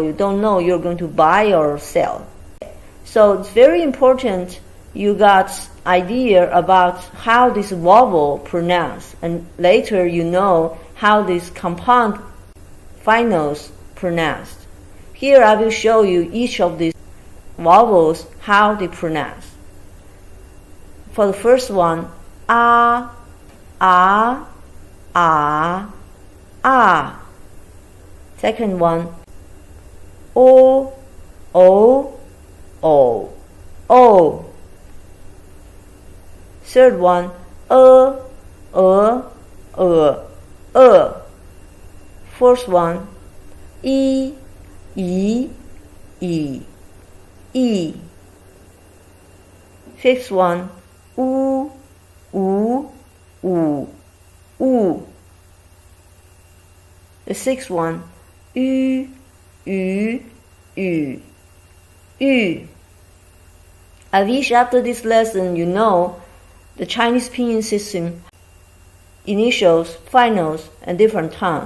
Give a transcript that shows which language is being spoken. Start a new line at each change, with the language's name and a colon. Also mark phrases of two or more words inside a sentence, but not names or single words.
English: You don't know you're going to buy or sell. So it's very important you got idea about how this vowel pronounced, and later you know how these compound finals pronounced. Here I will show you each of these vowels, how they pronounce. For the first one, ah, ah, ah, ah. Second one, o, o, o, o. Third one, Fourth one, e, e, e, e. Fifth one, u, u, u, u. The sixth one, ü, ü, ü, ü. I wish after this lesson you know the Chinese pinyin system, initials, finals, and different tongues.